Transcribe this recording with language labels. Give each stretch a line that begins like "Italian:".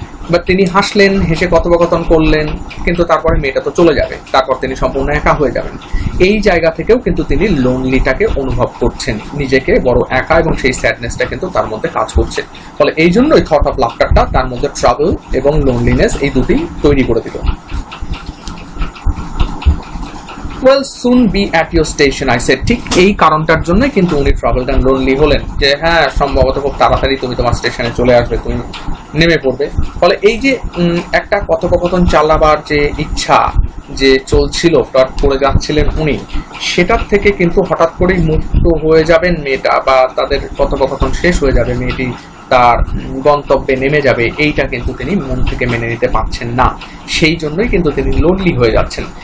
Bangla: বা তিনি হাসলেন, হেসে কথোপকথন করলেন, কিন্তু তারপরে মেয়েটা তো চলে যাবে, তারপর তিনি সম্পূর্ণ একা হয়ে যাবেন। এই জায়গা থেকেও কিন্তু তিনি লোনলিটাকে অনুভব করছেন, নিজেকে বড় একা, এবং সেই স্যাডনেসটা কিন্তু তার মধ্যে কাজ করছে। ফলে এই জন্যই থট অফ লাফটারটা তার মধ্যে ট্রাবল এবং লোনলিনেস এই দুটি তৈরি করে দিল।
English: Well, soon be at your station, I said.
Bangla: ঠিক এই কারণটার জন্যই কিন্তু উনি ট্রাবলড এন্ড লোনলি হলেন, যে হ্যাঁ সম্ভবত খুব তাড়াতাড়ি তুমি তোমার স্টেশনে চলে আসবে, তুমি নেমে পড়বে। ফলে এই যে একটা কথোপকথন চালাবার যে ইচ্ছা যে চলছিল, ফ্লার্ট করে যাচ্ছিলেন উনি, সেটার থেকে কিন্তু হঠাৎ করেই মুক্ত হয়ে যাবেন মেয়েটা, বা তাদের কথোপকথন শেষ হয়ে যাবে, মেয়েটি তার গন্তব্যে নেমে যাবে, এইটা কিন্তু তিনি মন থেকে মেনে নিতে পারছেন না, সেই জন্যই কিন্তু তিনি লোনলি হয়ে যাচ্ছেন।